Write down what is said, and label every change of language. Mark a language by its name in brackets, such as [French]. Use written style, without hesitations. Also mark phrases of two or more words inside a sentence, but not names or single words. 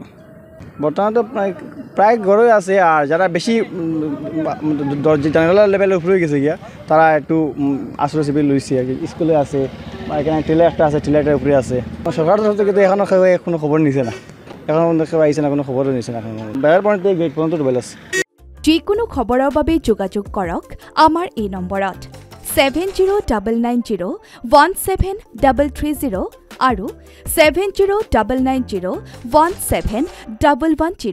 [Bangla] বর্তমানে তো প্রায় গড়ই আছে, আর যারা বেশি জানালা লেভেলের উপরে গেছে গিয়া তারা একটু আশ্রয় শিবির লইছে আর কি। স্কুলে আছে, এখানে টিলা একটা আছে, টিলাটার উপরে আছে। সরকারের তরফ থেকে এখনও কোনো খবর নিছে না, এখন কেউ আহিছে না, কোনো খবরও নিছে না। এখন বেড়ার পয়েন্ট থেকে গেট পর্যন্ত ডুবাইল আছে। [Assamese] যিকোনো খবৰৰ বাবে যোগাযোগ কৰক আমাৰ এই নম্বৰত 7099017330 আৰু 7099017110।